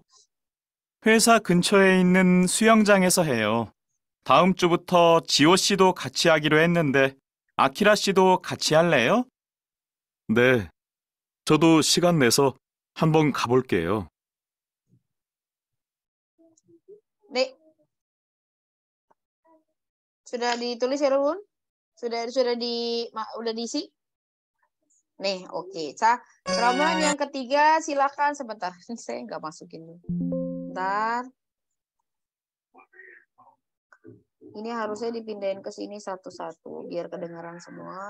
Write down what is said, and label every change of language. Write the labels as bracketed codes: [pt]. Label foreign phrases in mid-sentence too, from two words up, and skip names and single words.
[ko] 회사 근처에 있는 수영장에서 해요. 다음 주부터 지호 씨도 같이 하기로 했는데 아키라 씨도 같이 할래요? 네, 저도 시간 내서 한번 가볼게요. 네. [id] Sudah ditulis ya, Rabun? Udah diisi? Nih, oke. Keramaan yang ketiga, silakan sebentar. Saya nggak masukin dulu. Bentar. Ini harusnya dipindahin ke sini satu-satu biar kedengaran semua.